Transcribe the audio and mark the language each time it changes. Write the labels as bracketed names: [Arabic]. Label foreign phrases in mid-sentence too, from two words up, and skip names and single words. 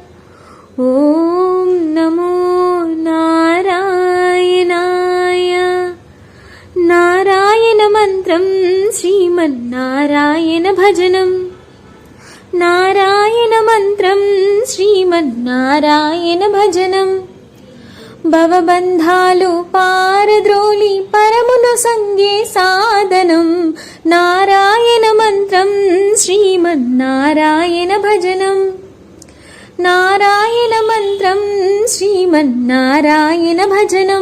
[Sanskrit] ॐ नमो नारायणाय। [Telugu] नारायण मन्त्रं श्रीमन्नारायण भजनम्। नारायण मन्त्रं श्रीमन्नारायण भजनम्। భవబంధాలు పారద్రోలి పరమును సంగే సాధనం నారాయణ మంత్రం శ్రీమన్నారాయణ భజనం। నారాయణ మంత్రం శ్రీమన్నారాయణ భజనం।